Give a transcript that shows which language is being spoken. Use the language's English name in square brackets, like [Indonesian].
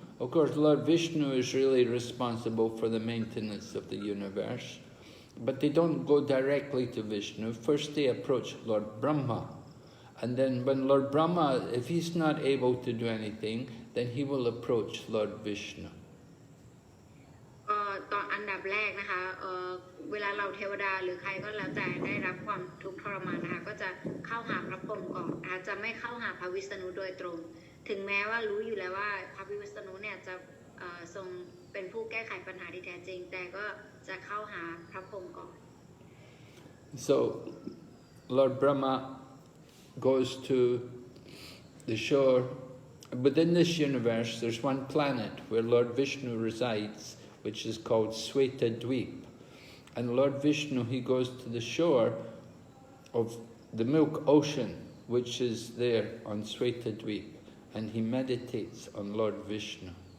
[English] Of course, Lord Vishnu is really responsible for the maintenance of the universe. But they don't go directly to Vishnu. First they approach Lord Brahma. And then when Lord Brahma, if he's not able to do anything, then he will approach Lord Vishnu. [Thai] ตอนอันดับแรกนะคะเวลาเราเทวดาหรือใครก็แล้วแต่ได้รับความทุกข์ทรมานนะคะก็จะเข้าหาพระพรหมก่อนอาจจะไม่เข้าหาพระวิษณุโดยตรงถึงแม้ว่ารู้อยู่แล้วว่าพระวิษณุเนี่ยจะทรงเป็นผู้แก้ไขปัญหาที่แท้จริงแต่ก็จะเข้าหาพระพรหมก่อน [English] So Lord Brahma goes to the shore. Within this universe there's one planet where Lord Vishnu resides, which is called Sweta Dweep. And Lord Vishnu, he goes to the shore of the milk ocean, which is there on Sweta Dweep, and he meditates on Lord Vishnu.